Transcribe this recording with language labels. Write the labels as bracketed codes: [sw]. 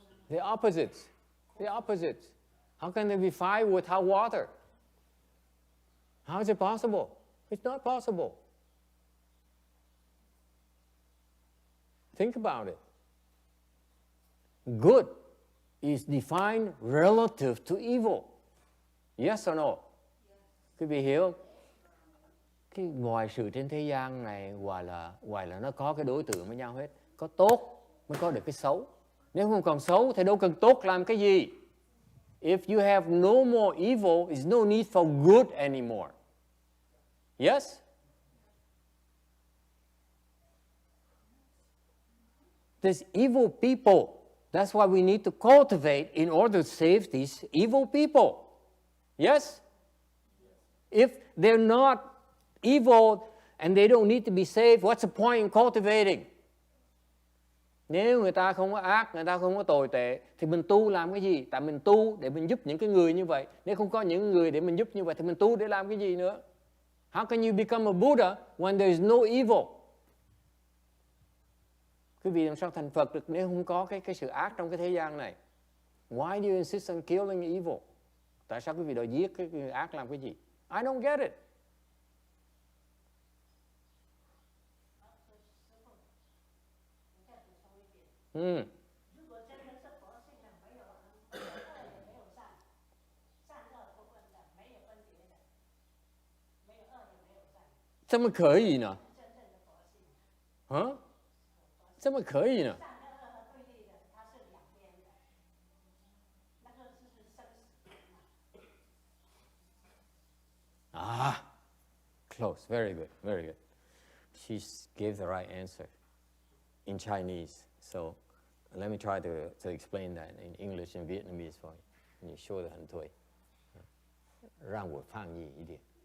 [en] The opposites. The opposites. How can there be fire without water? How is it possible? It's not possible. Think about it. Good is defined relative to evil. Yes or no? [vi] Quý vị hiểu không? Cái mọi sự trên thế gian này gọi là nó có cái đối tượng với nhau hết. Có tốt mới có được cái xấu. Nếu không còn xấu thì đâu cần tốt làm cái gì. [en] If you have no more evil, there's no need for good anymore. Yes? There's evil people. That's why we need to cultivate in order to save these evil people. Yes? If they're not evil and they don't need to be saved, what's the point in cultivating? [vi] Nếu người ta không có ác, người ta không có tồi tệ, thì mình tu làm cái gì? Tại mình tu để mình giúp những cái người như vậy. Nếu không có những người để mình giúp như vậy, thì mình tu để làm cái gì nữa? [en] How can you become a Buddha when there is no evil? [vi] Quý vị làm sao thành Phật được nếu không có cái sự ác trong cái thế gian này? [en] Why do you insist on killing evil? [vi] Tại sao quý vị đòi giết cái người ác làm cái gì? [en] I don't get it. Mm. [zh] 如果真的是佛性的，没有恶也没有善，善恶不分的，没有分别的，没有恶也没有善，怎么可以呢？真正的佛性。啊？怎么可以呢？善跟恶和对立的，它是两边的，那个就是生死。 [en] Ah, close. Very good. Very good. She gave the right answer in Chinese. So let me try to explain that in English and Vietnamese for you. [zh] 你说得很对，让我翻译一点。